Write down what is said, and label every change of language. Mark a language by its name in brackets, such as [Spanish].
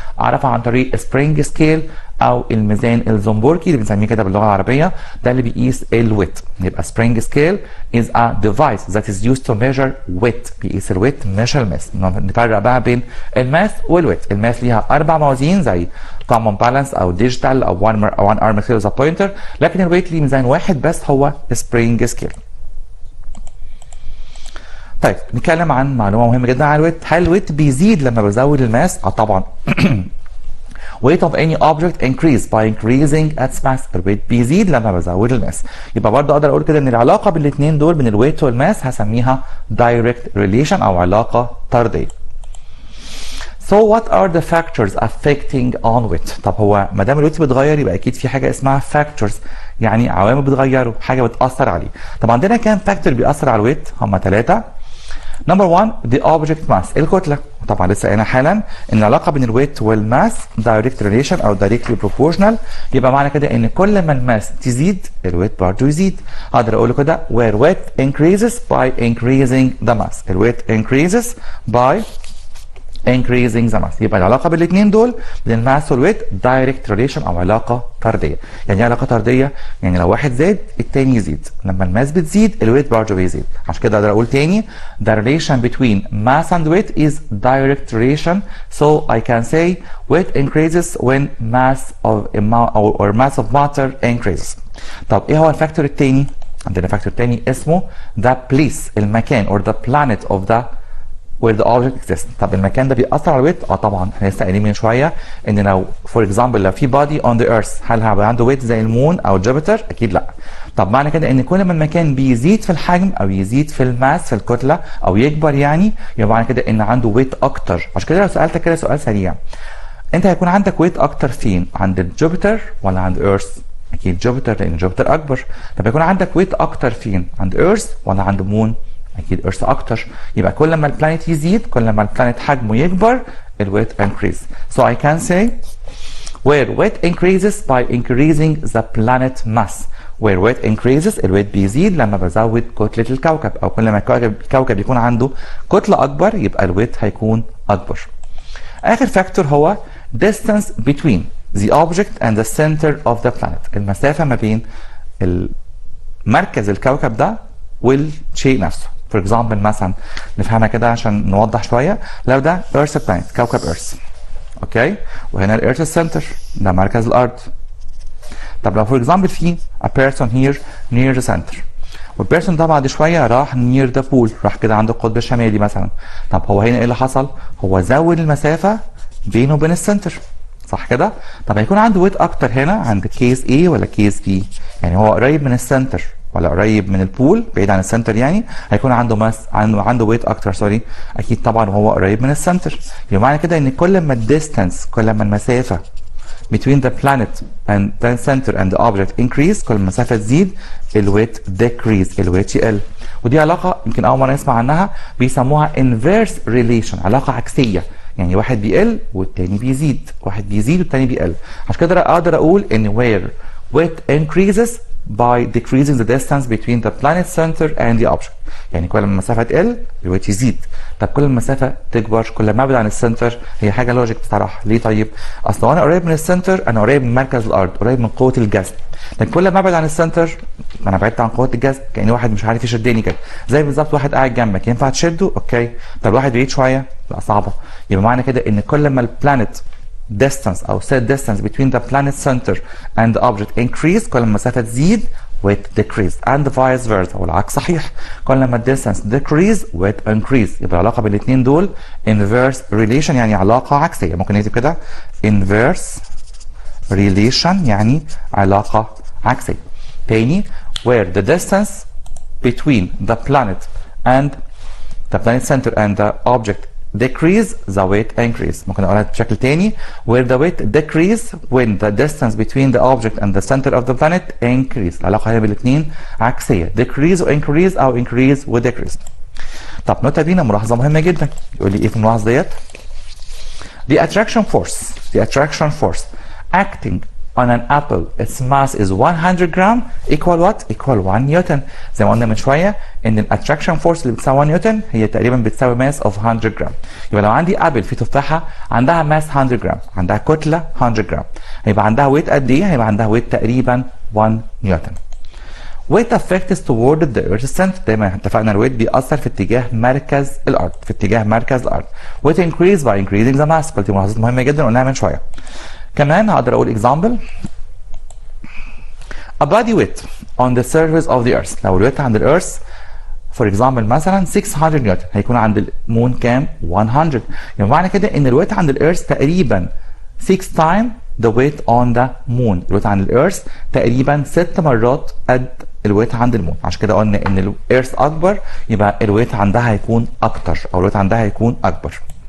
[Arabic] اعرفها عن طريق سبرينج سكيل او الميزان الزنبركي اللي بنسميه كده باللغه العربيه، ده اللي بيقيس الويت. [English] يبقى spring scale is a device that is used to measure weight، [Arabic] بيقيس الويت مش الماس. نفرق بقى بين الماس والويت. الماس ليها 4 موازين زي common balance او ديجيتال او 1 arm scale as a pointer، لكن الويت ليه ميزان واحد بس هو سبرينج سكيل. طيب نتكلم عن معلومه مهمه جدا عن الويت. هل الويت بيزيد لما بزود الماس؟ طبعا. [English] weight of any object increase by increasing its mass. [Arabic] الويت بيزيد لما بزود الماس. يبقى برضه اقدر اقول كده ان العلاقه بين الاثنين دول بين الويت والماس هسميها direct relation او علاقه طرديه. [English] So what are the factors affecting on weight؟ [Arabic] طب هو ما دام الويت بيتغير يبقى اكيد في حاجه اسمها factors، يعني عوامل بتغيره، حاجه بتاثر عليه. طب عندنا كام فاكتور بيأثر على الويت؟ هم 3. نمبر 1 the object mass، الكتله. طبعا لسه قايلين حالا ان العلاقه بين الويت والماس direct relation او directly proportional، يبقى معنى كده ان كل ما الماس تزيد الويت برضه يزيد. اقدر اقول كده [English] where weight increases by increasing the mass، الويت increases by increasing the mass. [Arabic] يبقى العلاقه بين الاثنين دول بين الماس والويت direct relation او علاقه طرديه. يعني ايه علاقه طرديه؟ يعني لو واحد زاد الثاني يزيد، لما الماس بتزيد الويت برضه بيزيد. عشان كده اقدر اقول تاني [English] the relation between mass and weight is direct relation. So I can say weight increases when mass of or mass of matter increases. [Arabic] طب ايه هو الفاكتور الثاني؟ عندنا فاكتور ثاني اسمه the place، المكان or the planet of the where the object exists. طب المكان ده بيأثر على الويت؟ طبعا. احنا لسه قايلين من شويه ان لو فور اكزامبل لو في body on the earth هل هيبقى عنده ويت زي المون او جوبيتر؟ اكيد لا. طب معنى كده ان كل ما المكان بيزيد في الحجم او يزيد في الماس في الكتله او يكبر، يعني يبقى معنى كده ان عنده ويت اكتر. عشان كده لو سالتك كده سؤال سريع، انت هيكون عندك ويت اكتر فين؟ عند الجوبيتر ولا عند ايرث؟ اكيد جوبيتر لان جوبيتر اكبر. طب هيكون عندك ويت اكتر فين؟ عند ايرث ولا عند مون؟ اكيد ايرث اكتر. يبقى كل ما البلانيت يزيد كل ما البلانيت حجمه يكبر الويت increase. [English] So I can say where weight increases by increasing the planet mass. where weight increases [Arabic] الويت بيزيد لما بزود كتلة الكوكب، او كل ما الكوكب يكون عنده كتلة اكبر يبقى الويت هيكون اكبر. اخر فاكتور هو [English] distance between the object and the center of the planet، [Arabic] المسافة ما بين مركز الكوكب ده والشيء نفسه. فور اكزامبل مثلا نفهمها كده عشان نوضح شويه، لو ده ايرث بلانيت كوكب ايرث، اوكي، وهنا الايرث سنتر ده مركز الارض. طب لو فور اكزامبل في a person here near the center، والبيرسون ده بعد شويه راح near the pole، راح كده عند القطب الشمالي مثلا. طب هو هنا ايه اللي حصل؟ هو زود المسافه بينه وبين السنتر، صح كده؟ طب هيكون عنده ويت اكتر هنا عند كيس A ولا كيس B؟ يعني هو قريب من السنتر ولا قريب من البول بعيد عن السنتر، يعني هيكون عنده عنده ويت اكتر. سوري، اكيد طبعا وهو قريب من السنتر. يبقى معنى كده ان كل ما الديستانس، كل ما المسافه [English] between the planet and the center and the object increase، [Arabic] كل ما المسافة تزيد الويت [English] decrease، الويت يقل. [Arabic] ودي علاقة يمكن أول مرة نسمع عنها، بيسموها inverse relation، علاقة عكسية، يعني واحد بيقل والتاني بيزيد، واحد بيزيد والتاني بيقل. عشان كده أقدر أقول إن [English] where weight increases by decreasing the distance between the planet center and the object، [Arabic] يعني كل ما المسافة تقل الويت يزيد. طب كل ما المسافة تكبر كل ما ابعد عن السنتر، هي حاجة لوجيك بصراحة. ليه طيب؟ أصل أنا قريب من السنتر أنا قريب من مركز الأرض، قريب من قوة الجذب، لكن كل ما ابعد عن السنتر انا بعدت عن قوه الجذب، كأن واحد مش عارف يشدني كده، زي بالظبط واحد قاعد جنبك ينفع تشده؟ اوكي. طب واحد بعيد شويه لا صعبه. يبقى معنى كده ان كل ما البلانيت distance او set [English] distance between the planet center and the object increase، [Arabic] كل ما المسافه تزيد [English] weight decrease and vice versa، [Arabic] والعكس صحيح، كل ما distance decrease weight increase. يبقى العلاقه بين الاثنين دول inverse relation، يعني علاقه عكسيه. ممكن نكتب كده inverse relation يعني علاقه عكسيه. [English] تاني where the distance between the planet and the planet center and the object decrease the weight increase. ممكن اقولها بشكل تاني where the weight decrease when the distance between the object and the center of the planet increase. [Arabic] العلاقة هي بالاثنين عكسية، decrease و increase او increase و decrease. طب نوتة بينا ملاحظة مهمة جدا، يقول لي ايه في الملاحظة ديت؟ [English] the attraction force acting on an apple its mass is 100 gram equal what? [Arabic] equal 1 نيوتن. زي ما قلنا من شويه ان الاتراكشن فورس اللي بتساوي 1 نيوتن هي تقريبا بتساوي ماس اوف 100 جرام. يبقى لو عندي ابل في تفاحه عندها ماس 100 جرام، عندها كتله 100 جرام، هيبقى عندها ويت قد ايه؟ هيبقى عندها ويت تقريبا 1 نيوتن. [English] weight affects toward the earth's center، [Arabic] دايما اتفقنا الويت بيأثر في اتجاه مركز الارض، في اتجاه مركز الارض. [English] weight increase by increasing the mass، [Arabic] قلت ملاحظات مهمه جدا قلناها من شويه. كمان هقدر اقول [English] example a body weight on the surface of the earth. [Arabic] لو الويت عند الارث for example مثلا 600 نيوتن، هيكون عند المون كام؟ 100. يعني معنى كده ان الويت عند الارث تقريبا 6 [English] times the weight on the moon. [Arabic] الويت عند الارث تقريبا 6 مرات قد الويت عند المون. عشان كده قلنا ان الارث اكبر يبقى الويت عندها هيكون اكتر، او الويت عندها هيكون اكبر.